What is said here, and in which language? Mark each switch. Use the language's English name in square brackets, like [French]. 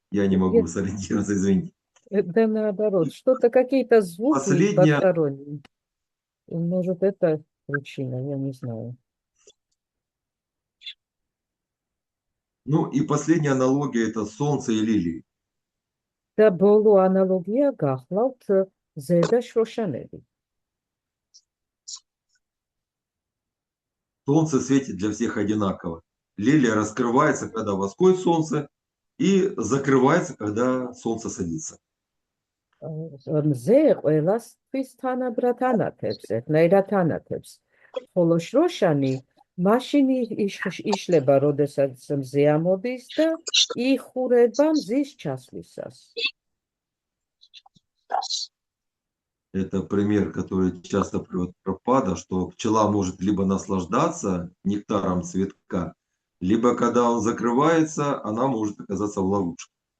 [Russian] Я не могу сориентироваться, извините. Да наоборот, что-то какие-то звуки Последняя- посторонние. Может, это причина, я не знаю. Ну и последняя аналогия – это солнце и лилии. [Georgian] და ბოლო ანალოგია გახლავთ ზედა შროშანები. [Russian] Солнце светит для всех одинаково. Лилия раскрывается, когда восходит солнце, и закрывается, когда солнце садится. [Georgian] მზე ყველასთვის თანაბრად ანათებს, ერთნაირად ანათებს. ხოლო შროშანი მაშინ იშლება, როდესაც მზე ამოდის და იხურება მზის ჩასვლისას. [Russian] Это пример, который часто приводит Прабхупада, что пчела может либо наслаждаться нектаром цветка, либо когда он закрывается, она может оказаться в ловушке.